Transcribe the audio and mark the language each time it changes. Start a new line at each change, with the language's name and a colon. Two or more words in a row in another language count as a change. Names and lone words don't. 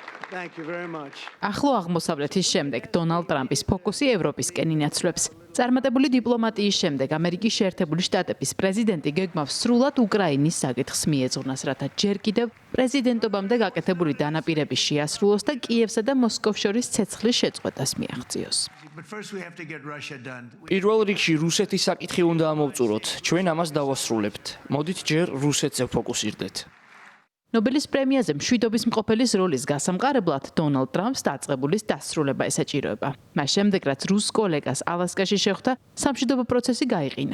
English: Thank you very much.
Georgian: ახლო აღმოსავლეთის შემდეგ დონალდ ტრამპის ფოკუსი ევროპისკენ ინაცვლებს. წარმატებული დიპლომატიის შემდეგ ამერიკის შეერთებული შტატების პრეზიდენტი გეგმავს სრულად უკრაინის საკითხს მიეძღვნას, რათა ჯერ კიდევ პრეზიდენტობამდე გაკეთებული დანაპირების შეასრულოს და კიევსა და მოსკოვს შორის ცეცხლის შეწყვეტას მიაღწიოს.
English: But first we have to get Russia done.
Georgian: პირველ რიგში რუსეთის საკითხი უნდა ამოვწუროთ. ჩვენ ამას დავასრულებთ. მოდით ჯერ რუსეთზე ფოკუსირდეთ. ნობელის პრემიაზე მშვიდობის მყოფელის როლის გასამყარებლად დონალდ ტრამპს დაწყებულის დასრულება ესაჭიროება. მას შემდეგ, რაც რუს კოლეგას ალასკაში შეხვდა, სამშვიდობო პროცესი გაიყინა.